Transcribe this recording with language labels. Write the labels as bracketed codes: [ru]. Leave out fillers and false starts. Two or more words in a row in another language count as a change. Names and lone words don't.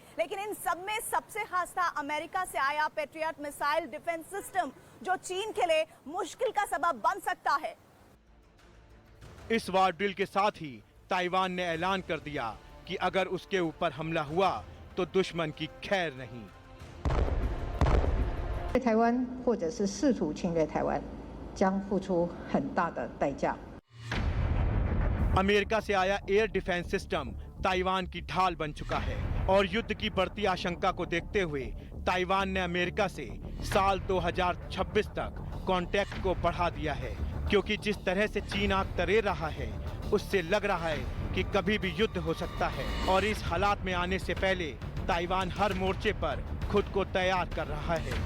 [hi] लेकिन इन सब में सबसे खास था अमेरिका से आया पेट्रियट मिसाइल डिफेंस सिस्टम, जो चीन के लिए मुश्किल का सबब बन सकता है। इस वार ड्रिल के साथ ही ताइवान ने ऐलान कर दिया कि अगर उसके ऊपर हमला हुआ तो दुश्मन की खैर नहीं। [zh] 台湾或者是试图侵略台湾，将付出很大的代价。 [hi] अमेरिका से आया एयर डिफेंस सिस्टम ताइवान की ढाल बन चुका है और युद्ध की बढ़ती आशंका को देखते हुए ताइवान ने अमेरिका से साल 2026 तक कॉन्टैक्ट को बढ़ा दिया है, क्योंकि जिस तरह से चीन आग तरेर रहा है उससे लग रहा है कि कभी भी युद्ध हो सकता है और इस हालात में आने से पहले ताइवान हर मोर्चे पर खुद को तैयार कर रहा है।